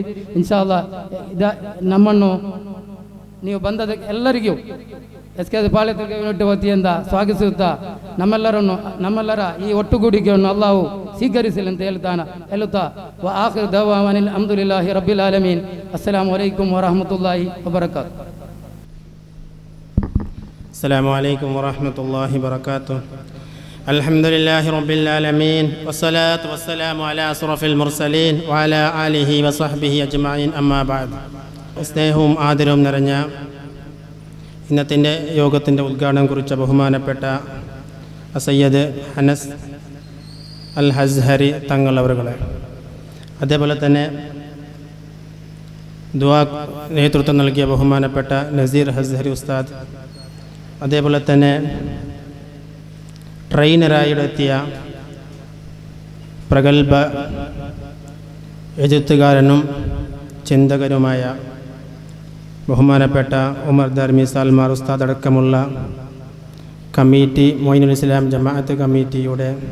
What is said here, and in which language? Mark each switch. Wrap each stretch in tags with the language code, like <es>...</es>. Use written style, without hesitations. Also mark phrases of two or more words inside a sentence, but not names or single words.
<ar>إن شاء الله</ar> <kn>ನಮ್ಮನ್ನು ನೀವು ಬಂದದಕ್ಕೆ ಎಲ್ಲರಿಗೂ SKSF ಪಾಳ್ಯತಡ್ಕ ಯೂನಿಟ್ ವತಿಯಿಂದ ಸ್ವಾಗತಿಸುತ್ತಾ ನಮ್ಮೆಲ್ಲರ ಈ ಒಟ್ಟುಗೂಡಿಕೆಯನ್ನು ಅಲ್ಲಾಹು ಸ್ವೀಕರಿಸಲಿ ಅಂತ ಹೇಳುತ್ತಾ</kn> <ar>آخر دعوانا الحمد لله رب العالمين. السلام عليكم ورحمة الله وبركاته. السلام عليكم ورحمة الله وبركاته. الحمد لله رب العالمين والصلاة والسلام على أشرف المرسلين وعلى آله وصحبه أجمعين. أما بعد.</ar> <ml>സ്നേഹവും ആദരവും നിറഞ്ഞ ഇന്നത്തിൻ്റെ യോഗത്തിൻ്റെ ഉദ്ഘാടനം കുറിച്ച ബഹുമാനപ്പെട്ട സയ്യദ് അനസ് അൽ അസ്ഹരി തങ്ങൾ അവരുകളെ, അതേപോലെ തന്നെ ദുആ നേതൃത്വം നൽകിയ ബഹുമാനപ്പെട്ട നസീർ അസ്ഹരി ഉസ്താദ്, അതേപോലെ തന്നെ ട്രെയിനറായി എത്തിയ പ്രഗത്ഭ എഴുത്തുകാരനും ചിന്തകനുമായ ബഹുമാനപ്പെട്ട ഉമർ ദർമി സൽമാർ ഉസ്താദ് അടക്കമുള്ള കമ്മിറ്റി, മൊയ്നുൽ ഇസ്ലാം ജമാഅത്ത് കമ്മിറ്റിയുടെ</ml>